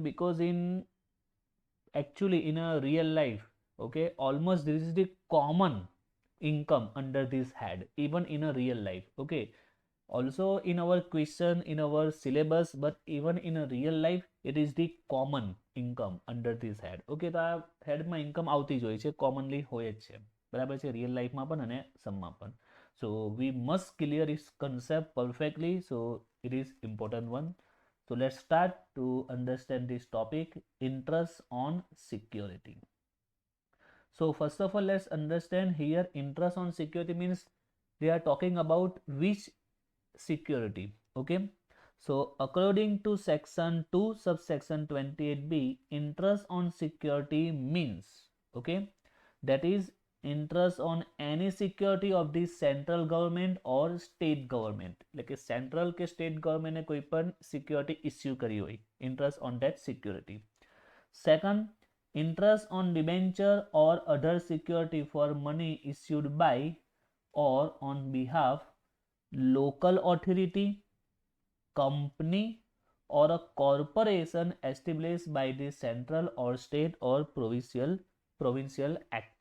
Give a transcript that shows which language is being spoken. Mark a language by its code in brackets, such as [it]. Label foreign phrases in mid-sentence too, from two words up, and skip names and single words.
[en] Because actually in a real life, okay, almost this is the common income under this head, even in a real life, okay, also in our question, in our syllabus, but even in a real life it is the common income under this head. [gu] Okay, તો આ હેડમાં ઇન્કમ આવતી જ હોય છે, કોમનલી હોય જ છે, બરાબર છે, રિયલ લાઈફમાં પણ અને સમમાં પણ. [en] So we must clear this concept perfectly, so it is important one. So let's start to understand this topic, interest on security. So first of all, let's understand here interest on security means they are talking about which security. Okay, so according to section 2 subsection 28b, interest on security means, okay, that is interest on any security of the central government or state government, like a central ke state government [gu] કોઈ પણ [en] security issue [gu] કરી હોય, [en] interest on that security. Second, interest on debenture or other security for money issued by or on behalf local authority, company or a corporation established by the central or state or provincial act.